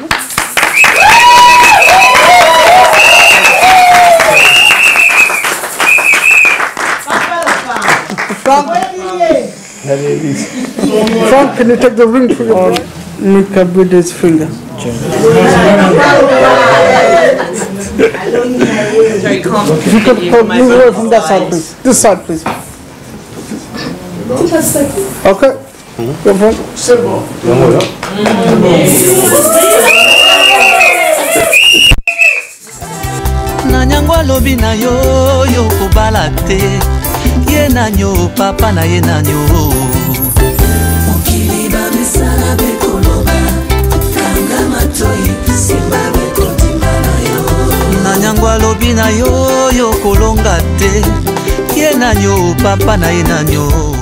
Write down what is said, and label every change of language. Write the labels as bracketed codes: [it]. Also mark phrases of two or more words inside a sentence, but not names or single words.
[en] Frank, can you take the ring for your Mikabidi's finger? If you could move away from that side, please. This side, please. Okay. Go for it. [ln] Nanyangwa lobi na yo yo kobala te ye nanyo papa na ye nanyo mokili bamesala bekoloba kanga matoi simba bekotima na yo nanyangwa lobi na yo yo kolonga te ye nanyo papa na ye nanyo